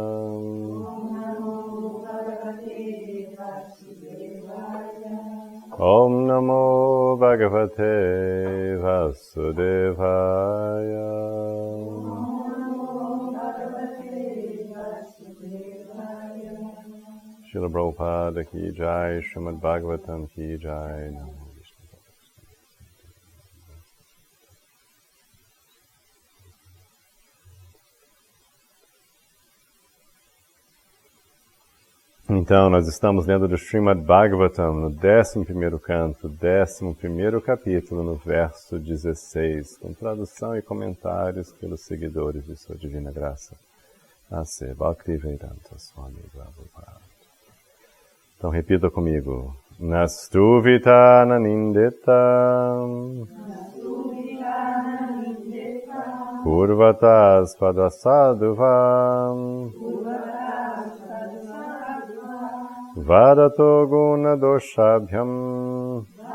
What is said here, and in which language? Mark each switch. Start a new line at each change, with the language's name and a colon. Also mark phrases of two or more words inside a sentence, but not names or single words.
Sanskrit: ॐ नमो भगवते वासुदेवाय.
Hindi: श्रील प्रभुपाद की जय, श्रीमद् भागवतम् की जय.
Sanskrit: नमो विष्णु.
Portuguese: Então, nós estamos lendo do Srimad Bhagavatam, no 11º canto, 11º capítulo, no verso 16, com tradução e comentários pelos seguidores de Sua Divina Graça, A.C. Bhaktivedanta Swami Prabhupada. Então, repita comigo.
Sanskrit: नस्तुवीत ननिन्देत पूर्वतस् पदसदुवम् वदतो गुण दोषाभ्याम्